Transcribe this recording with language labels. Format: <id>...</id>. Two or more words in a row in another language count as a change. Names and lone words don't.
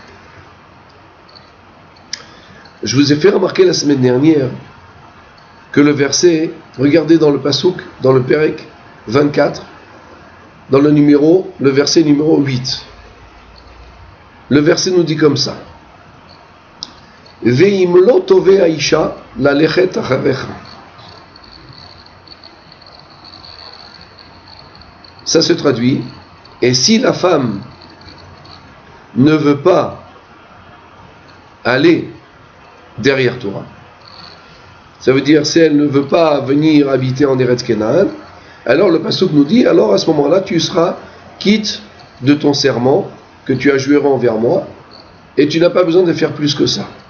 <fr>Je vous ai fait remarquer la semaine dernière que le verset, regardez dans le Passouk, dans le Perek 24, dans le verset numéro 8. Le verset nous dit comme ça:</fr> <he>ואם לא תאבה האשה ללכת אחריך.</he> <fr>Ça se traduit: et si la femme ne veut pas aller derrière toi, ça veut dire si elle ne veut pas venir habiter en Eretz Canaan, alors le pasuk nous dit, alors à ce moment-là tu seras quitte de ton serment que tu as juré envers moi et tu n'as pas besoin de faire plus que ça.</fr>